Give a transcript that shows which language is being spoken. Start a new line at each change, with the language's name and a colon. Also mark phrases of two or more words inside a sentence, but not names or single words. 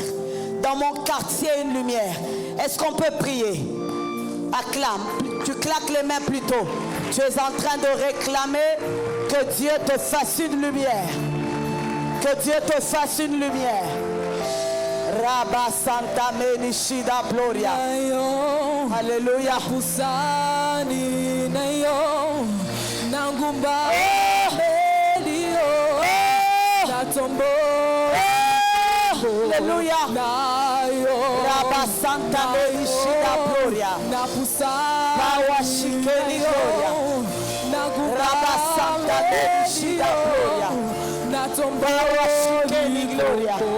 French: Dans mon quartier, une lumière. Est-ce qu'on peut prier? Acclame. Tu claques les mains plutôt. Tu es en train de réclamer que Dieu te fasse une lumière. Que Dieu te fasse une lumière. Rabba Santa Menishida Gloria. Alléluia. Alléluia. Rabba Santa Menishida Gloria. Pawa Shikeni Gloria. Rabba Santa Menishida Gloria. Pawa Shikeni Gloria.